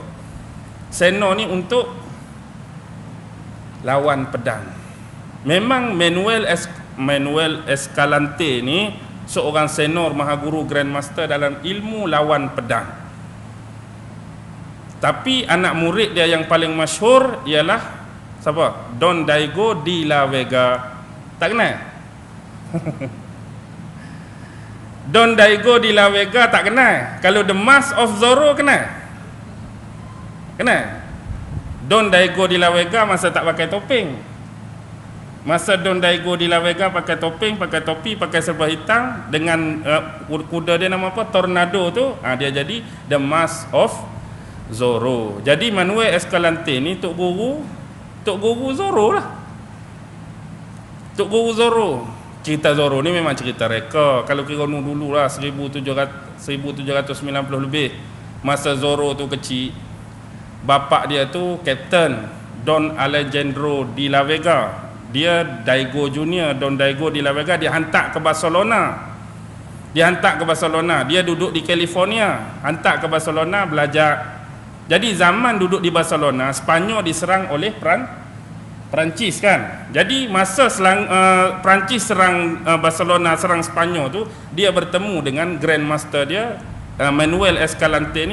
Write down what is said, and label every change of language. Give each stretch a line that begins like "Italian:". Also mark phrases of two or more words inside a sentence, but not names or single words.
Malay: Senor ni untuk lawan pedang. Memang Manuel Escalante ni seorang senor maha guru Grandmaster dalam ilmu lawan pedang. Tapi anak murid dia yang paling masyhur ialah siapa? Don Diego de la Vega. Tak kenal? Don Diego de la Vega tak kenal. Kalau The Mask of Zorro kenal? Kenal? Don Diego de la Vega masa tak pakai topeng. Masa Don Diego de la Vega pakai topeng, pakai topi, pakai serba hitam dengan kuda dia nama apa? Tornado tu. Dia jadi The Mask of Zorro. Jadi Manuel Escalante ni tok guru Zorro lah. Tok guru Zorro. Cerita Zorro ni memang cerita reka. Kalau kira dulu lah 1790 lebih. masa Zorro tu kecil, bapak dia tu Captain Don Alejandro de la Vega. Dia Daigo Junior, Don Daigo de la Vega, dia hantar ke Barcelona. Dia duduk di California, hantar ke Barcelona belajar. Jadi zaman duduk di Barcelona, Spanyol diserang oleh Perancis kan. Jadi masa Perancis serang Barcelona, serang Spanyol tu, dia bertemu dengan Grandmaster dia, Manuel Escalante ni.